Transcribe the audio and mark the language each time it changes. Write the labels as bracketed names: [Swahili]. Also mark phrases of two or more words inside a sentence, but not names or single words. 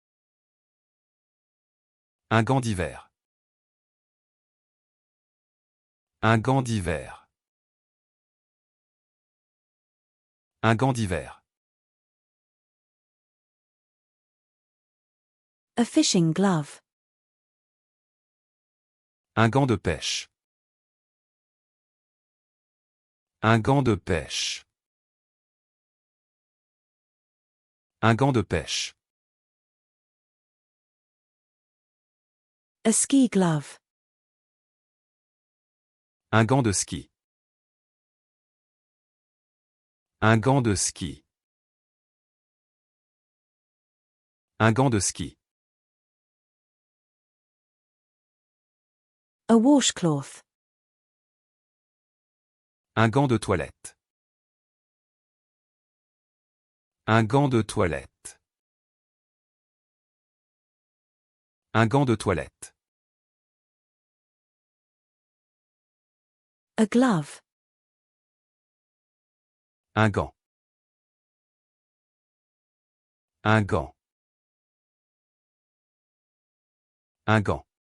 [French] Un gant d'hiver. Un gant d'hiver. Un gant d'hiver. [English] A fishing glove. [French] Un gant de pêche. Un gant de pêche. Un gant de pêche. [English] A ski glove. [French] Un gant de ski. Un gant de ski. Un gant de ski. [English] A washcloth. [French] Un gant de toilette. Un gant de toilette. Un gant de toilette. [English] A glove. [French] Un gant. Un gant. Un gant.